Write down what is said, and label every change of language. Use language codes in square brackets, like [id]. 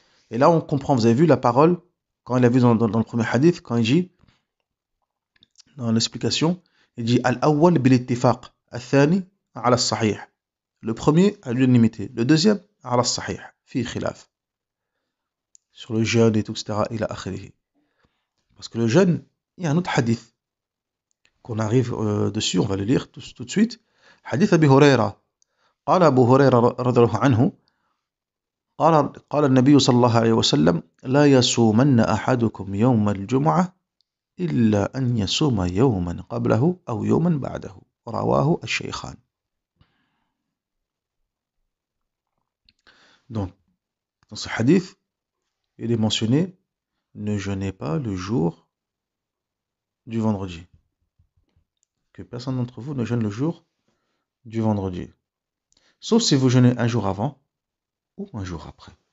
[fr] Et là, on comprend, vous avez vu la parole, quand il a vu dans le premier hadith, quand il dit, dans l'explication, il dit, [ar] Al-awwal bil-ittifaq, al-thani ala sahih. [fr] Le premier à l'unanimité, le deuxième ala sahih, fi khilaf. Sur le jeûne et tout, etc. ila akhirih. Parce que le jeûne, il y a un autre hadith qu'on arrive dessus, on va le lire tout de suite. Hadith Abi Huraira. [ar] قال أبو هريرة رضي الله عنه قال النبي صلى الله عليه وسلم لا يصومن أحدكم يوم الجمعة إلا أن يصوم يوما قبله أو يوما بعده رواه الشيخان. [fr] Donc, dans ce hadith, il est mentionné ne jeûnez pas le jour du vendredi. Que personne d'entre vous ne jeûne le jour du vendredi. Sauf si vous jeûnez un jour avant ou un jour après.